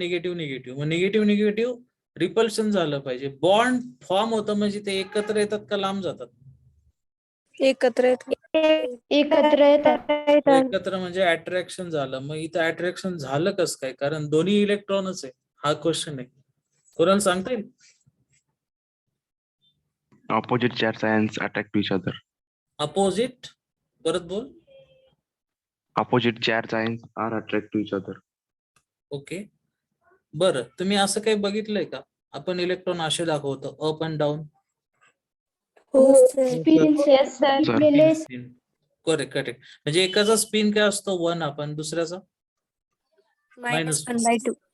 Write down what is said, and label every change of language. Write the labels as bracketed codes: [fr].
[mr] Negative negative. मग negative negative repulsion झालं पाहिजे. बॉन्ड फॉर्म होतं म्हणजे ते एकत्र येतात का लांब जातात? एकत्र एकत्र येतात. एकत्र म्हणजे अट्रॅक्शन झालं. मग इथं अट्रॅक्शन झालं कसं काय? कारण दोन्ही इलेक्ट्रॉनच आहे. हा क्वेश्चन आहे. कोणाला सांगता येईल? [en] Opposite charge ions attract to each other. [mr] Opposite, परत बोल. [en] Opposite charge ions are attract to each other. [mr] Okay, बरं, तुम्ही असं काही बघितलंय का? आपण इलेक्ट्रॉन असे दाखवतो, [en] Up and down. [mr] हो सर. Spin correct correct. म्हणजे एकाचा स्पिन काय असतो? 1 आपण दुसऱ्याचा -1/2.